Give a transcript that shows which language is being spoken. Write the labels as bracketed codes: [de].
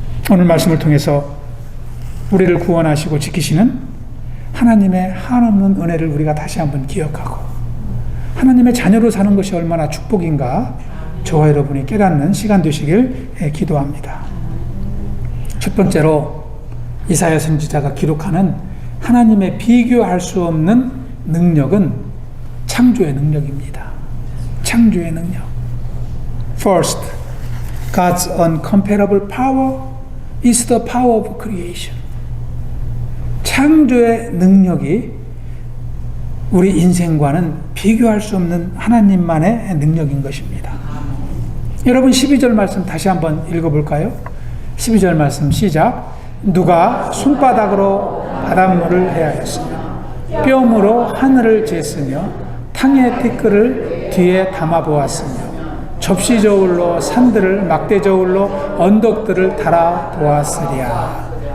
[ko] 오늘 말씀을 통해서 우리를 구원하시고 지키시는 하나님의 한없는 은혜를 우리가 다시 한번 기억하고 하나님의 자녀로 사는 것이 얼마나 축복인가 저와 여러분이 깨닫는 시간 되시길 기도합니다. 첫 번째로 이사야 선지자가 기록하는 하나님의 비교할 수 없는 능력은 창조의 능력입니다. 창조의 능력. [en] First, God's uncomparable power is the power of creation. [ko] 창조의 능력이 우리 인생과는 비교할 수 없는 하나님만의 능력인 것입니다. 여러분, 12절 말씀 다시 한번 읽어볼까요? 12절 말씀 시작. 누가 손바닥으로 바닷물을 헤아렸으며 뼘으로 하늘을 쟀으며 탕의 티끌을 뒤에 담아 보았으며 접시 저울로 산들을 막대 저울로 언덕들을 달아 보았으리야.